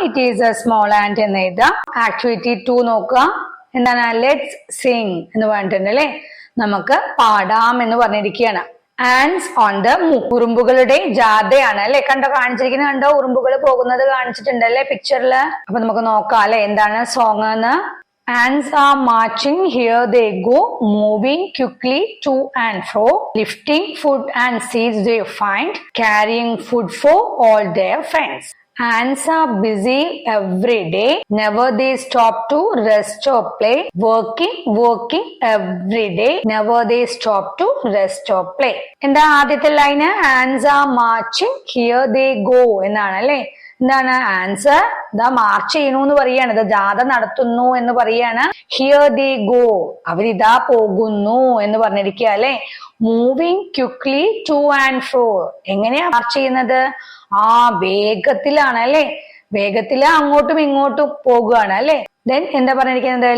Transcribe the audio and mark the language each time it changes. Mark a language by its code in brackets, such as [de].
[en] it is a small and [ml] എന്ന് എഴുതാം. Activity 2 നോക്കുക. എന്താണ്? [en] let's sing [ml] എന്ന് പറഞ്ഞിട്ടുണ്ട് അല്ലെ. നമുക്ക് പാടാം എന്ന് പറഞ്ഞിരിക്കുകയാണ്. [en] Ants on the move. [ml] ഉറുമ്പുകളുടെ ജാഥയാണ് അല്ലെ. കണ്ടോ കാണിച്ചിരിക്കുന്നത്? കണ്ടോ ഉറുമ്പുകൾ പോകുന്നത് കാണിച്ചിട്ടുണ്ട് അല്ലെ പിക്ചറില്. അപ്പൊ നമുക്ക് നോക്കാം അല്ലെ എന്താണ് സോങ് എന്ന്. [en] Ants are marching, here they go, moving quickly to and fro, lifting food and seeds they find, carrying food for all their friends. Ants are busy every day, never they stop to rest or play, working every day, never they stop to rest or play. [ml] എന്താ ആദ്യത്തെ line? [en] Ants are marching, here they go [ml] എന്നാണ് അല്ലെ. എന്താണ്? Answer ഇതാ March ചെയ്യണു എന്ന് പറയാണ്, ഇത് ജാഥ നടത്തുന്നു എന്ന് പറയാണ്. [en] here they go, [ml] അവരിതാ പോകുന്നു എന്ന് പറഞ്ഞിരിക്കുക അല്ലെ. [en] moving quickly to and fro, [ml] എങ്ങനെയാ മാർച്ച് ചെയ്യുന്നത്? വേഗത്തിലാണ് അല്ലെ. വേഗത്തില് അങ്ങോട്ടും ഇങ്ങോട്ടും പോകുകയാണ് അല്ലെ. ദെൻ എന്താ പറഞ്ഞിരിക്കുന്നത്?